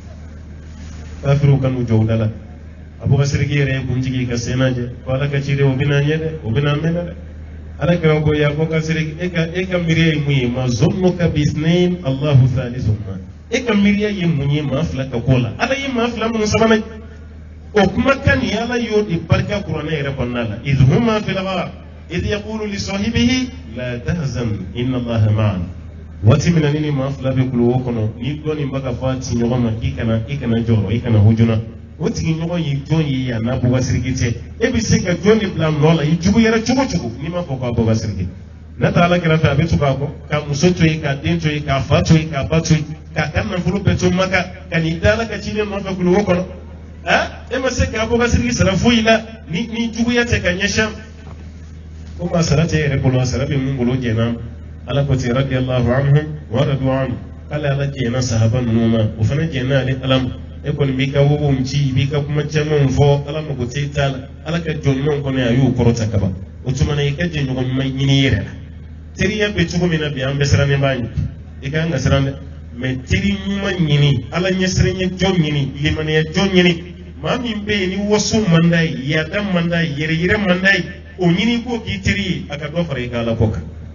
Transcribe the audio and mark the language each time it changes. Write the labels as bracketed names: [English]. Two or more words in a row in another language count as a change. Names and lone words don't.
[Bambara] kafiriw ka n'u jɔ u da la abubakar siriki yɛrɛ ye kuntigi ka sen lajɛ ko ala ka ciden o bɛna ɲɛ dɛ o bɛna mɛn dɛ ala kɛra ko ya abubakar siriki e ka miiriya ye mun ye [Arabic] ما ظنك باثنين الله ثالثهما [Bambara] e ka miiriya ye mun ye maa fila ka ko la ala ye maa fila minnu sabanan o kumakan ni ala y'o de barika kuranɛ yɛrɛ kɔnɔna la [Arabic] إذ هما في الغار إذ يقول لصاحبه لا تحزن إن الله معنا [Bambara] waati min na ni maa fila bɛ kuluwo kɔnɔ ni dɔ nin bɛ ka fɔ a ti ɲɔgɔn ma i kana jɔrɔ i kana hujuna o tigi ɲɔgɔn ye jɔn ye yan n'a abubakar siriki tɛ e bɛ se ka jɔn de bila nɔ la i juguyara cogo cogo n'i m'a fɔ ko abubakar siriki n'a taara ala kɛrɛfɛ a bɛ to k'a kɔ ka muso to yen ka den to yen k'a fa to yen k'a ba to yen k'a ka nafolo bɛɛ to maka ka n'i da ala ka ciden nɔfɛ kuluwo kɔnɔ e ma se ka abubakar siriki sara foyi la ni juguya tɛ ka ɲɛsin ko maa sara tɛ yɛrɛ bolo a sara bɛ mun bolo jɛnna ala ko ten [Arabic] رضي الله عنهم ورضوا عنه [Bambara] k'ale ala jɛnna sahaba ninnu ma o fana jɛnna ale ala ma e kɔni b'i ka wobow ci i b'i ka kuma camanw fɔ ala mago tɛ t'a la ala ka jɔn ɲumanw kɔnɔ a y'o kɔrɔta ka ban o tuma na i ka jɛ ɲɔgɔn ɲuman ɲini i yɛrɛ la teriya bɛ cogo min na bi an bɛɛ sirannen b'a ɲɛ i ka kan ka siran dɛ mɛ teri ɲuman ɲini ala ɲɛsiranɲɛ jɔn ɲini limaniya jɔn ɲini maa min bɛ yen ni waso man d'a ye yaada man d'a ye yɛrɛ yɛrɛ man d'a ye o ɲini ko k'i teri ye a ka dɔ fara i ka ala ko kan